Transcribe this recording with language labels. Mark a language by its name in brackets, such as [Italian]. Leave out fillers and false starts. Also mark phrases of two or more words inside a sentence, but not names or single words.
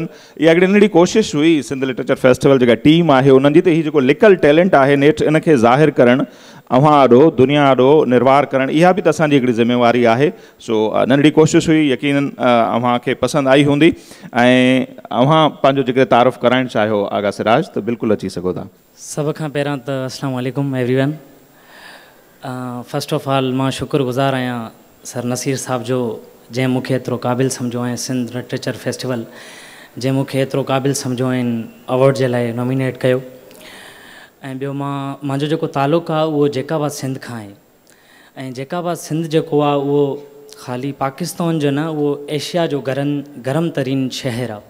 [Sindhi] इहा हिकिड़ी नंढड़ी कोशिशि हुई सिंध लिटरेचर फेस्टिवल जेका टीम आहे उन्हनि जी, त हीअ जेको [English] local talent [Sindhi] आहे नेठि इनखे ज़ाहिर करणु, अव्हां ॾो दुनिया ॾो निर्वार करणु, इहा बि त असांजी हिकिड़ी ज़िम्मेवारी आहे। सो नंढड़ी कोशिशि हुई, यकीनन अव्हांखे पसंदि आई हूंदी। ऐं अव्हां पंहिंजो जेके तारुफ़ कराइणु चाहियो आगा सिराज, त बिल्कुलु अची सघो था। सभ खां पहिरां त [Arabic] السلام عليكم [Sindhi] एवरीवन। [English] first of all [Sindhi] मां शुक्रगुज़ार आहियां सर नसीर साहब जो, जंहिं मूंखे एतिरो क़ाबिल सम्झो ऐं सिंध लिटरेचर फेस्टिवल जंहिं मूंखे एतिरो क़ाबिल सम्झो ऐं अवॉर्ड जे लाइ नॉमिनेट कयो। ऐं ॿियो मुंहिंजो जेको तालुक़ु आहे उहो जैकाबाद सिंध खां आहे। ऐं जैकाबाद सिंध जेको आहे उहो ख़ाली पाकिस्तान जो न, उहो एशिया जो गरम तरीन शहर आहे।